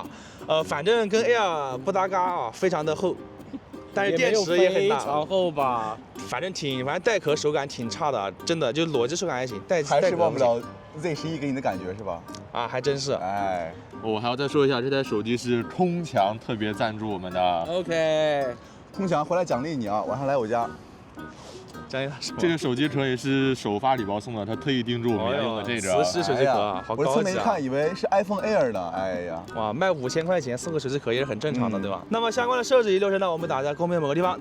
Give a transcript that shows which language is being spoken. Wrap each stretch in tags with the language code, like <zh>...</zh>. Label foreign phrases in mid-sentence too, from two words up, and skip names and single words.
<zh>反正跟 Air 不搭嘎啊，非常的厚，但是電池也很大。非常厚吧？反正帶殼手感挺差的，真的就裸機手感還行，還是忘不了 Z11給你的感覺是吧？啊，還真是。哎，我還要再說一下，這台手機是通強特別贊助我們的。 OK，通強回來獎勵你啊，晚上來我家。獎勵他什麼？這個手機殼也是首發禮包送的，他特意叮囑我們要用的這個。磁吸手機殼啊，好高級啊！我側面一看，以為是 iPhone Air 呢，哎呀，哇，賣5000塊錢送個手機殼也是很正常的，對吧？那麼相關的設置流程呢，我們打在公屏某個地方。</zh>